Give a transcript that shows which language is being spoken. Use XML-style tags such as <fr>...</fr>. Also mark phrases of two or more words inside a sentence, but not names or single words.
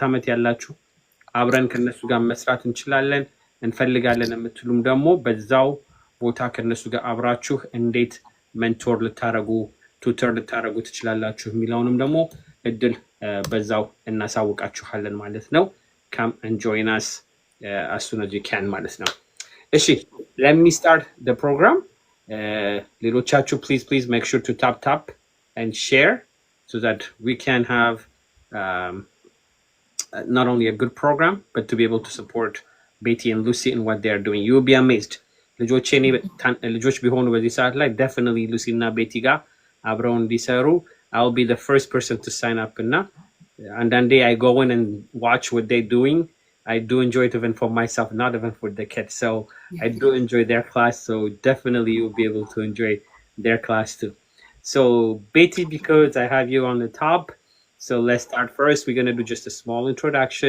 <am>ዓመት ያላችሁ አብረን ከነሱ ጋር መስራት እንችላለን እንፈልጋለን የምትሉም ደግሞ በዛው ቦታ ከነሱ ጋር አብራችሁ እንዴት ሜንቶር ልታረጉ ቱተር ልታረጉ ትችላላችሁ የሚለውንም ደግሞ እድል በዛው እናሳውቃችኋለን ማለት ነው።</am> <en>come and join us as soon as you can</en> <am>ማለት ነው። እሺ,</am> <en>let me start the program. ሌሎቻችሁ please make sure to tap and share so that we can have not only a good program but to be able to support Betty and Lucy in what they are doing. You will be amazed.</en> <am>ልጆች ቢሆኑ በዚህ ሰዓት ላይ</am> <en>definitely Lucy እና Betty</en> <am>ጋር አብረው እንዲሰሩ</am> <en>I'll be the first person to sign up</en> <am>እና አንዳንዴ</am> <en>I go in and watch what they're doing. I do enjoy it even for myself, not even for the kids. So I do enjoy their class. So definitely you'll be able to enjoy their class too. So Betty, because I have you on the top, so let's start first. We're going to do just a small introduction.</en>